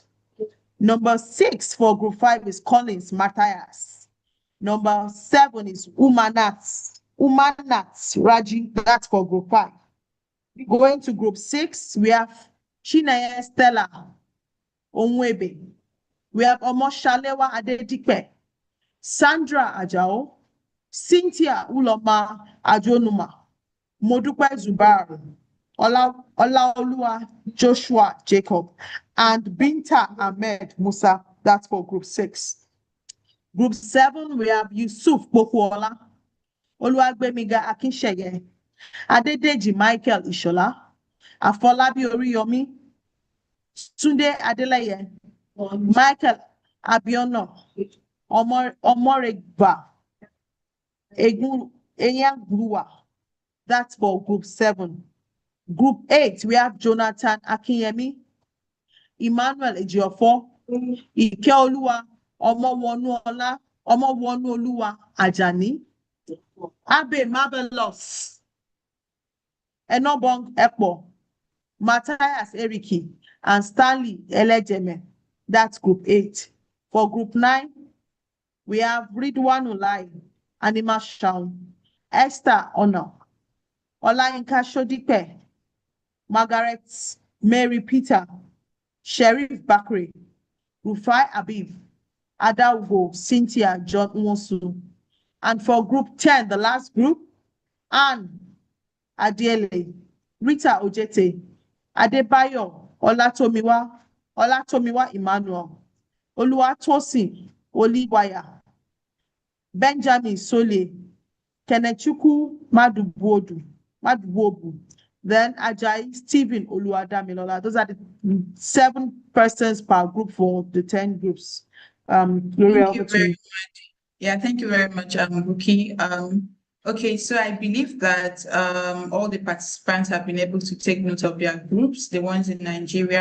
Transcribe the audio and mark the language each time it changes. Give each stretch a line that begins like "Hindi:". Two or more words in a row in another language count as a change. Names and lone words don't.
English: Number 6 for group 5 is Collins Matthias. Number 7 is Umanat Raji. That's for group 5. Going to group 6, we have Chineye Stella Onwebe. We have Omoshalewa Adedipe, Sandra Ajao, Cynthia Uloma Ajonuma, Modupe Zubaru, Olaoluwa Joshua Jacob, and Binta Ahmed Musa. That's for group 6. Group 7, we have Yusuf Bokuola, Oluwagbemiga Akinsheye, Adedeji Michael Ishola, Afolabi Oriyomi, Tunde Adeleye, Michael Abiono, Omoregba, Eyangrua. That's for group 7. Group 8, we have Jonathan Akinyemi, Emmanuel Ejiofo, Ikeoluwa Omowonuoluwa Ajani, Abe Marvelous, Enobong Ekpo, Matthias Eriki, and Stanley Elejeme. That's group 8. For group 9, we have Ridwan Ulai, Anima Shaun, Esther Ono, Olayinka Shodipe, Margaret Mary Peter, Sheriff Bakri, Rufai Abib, Adaugo, Cynthia John Nwosu. And for group 10, the last group, Anne Adiele, Rita Ojete, Adebayo Olatomiwa Emmanuel, Oluwatosin Oliwaya, Benjamin Sole, Kenechukwu Madubuobu, then Ajayi Stephen Oluwadamilola. Those are the 7 persons per group for the 10 groups. Gloria, over to you. Yeah, thank you very much, Buki. Okay, so I believe that all the participants have been able to take note of their groups, the ones in Nigeria.